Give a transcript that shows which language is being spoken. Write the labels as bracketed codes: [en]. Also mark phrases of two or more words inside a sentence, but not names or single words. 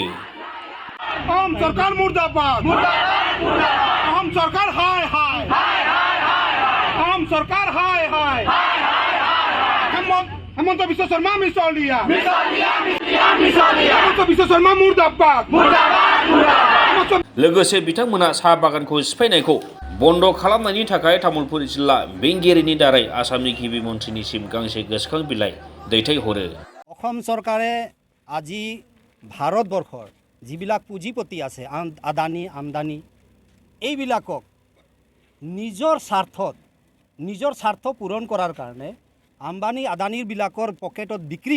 [as] অসম চৰকাৰ মুৰ্দাবাদ, অসম চৰকাৰ হায় হায়, অসম চৰকাৰ হায় হায়, হিমন্ত বিশ্ব শৰ্মা মিছলীয়া, হিমন্ত বিশ্ব শৰ্মা মুৰ্দাবাদ। [brx] लोगोसे बिथांमोना साहा बागानखौ सिफायनायखौ बन्द खालामनायनि थाखाय तामुलपुर जिल्ला बेंगिरिनि दारै आसामनि गिबि मन्थ्रिनिसिम गांसे गोसोखां बिलाइ दैथायहरो। [as] অসম চৰকাৰে আজি ভাৰতবৰ্ষৰ যিবিলাক পুঁজিপতি আছে আদানী আমদানি এইবিলাকক নিজৰ স্বাৰ্থ পূৰণ কৰাৰ কাৰণে আম্বানী আদানীবিলাকৰ পকেটত বিক্ৰী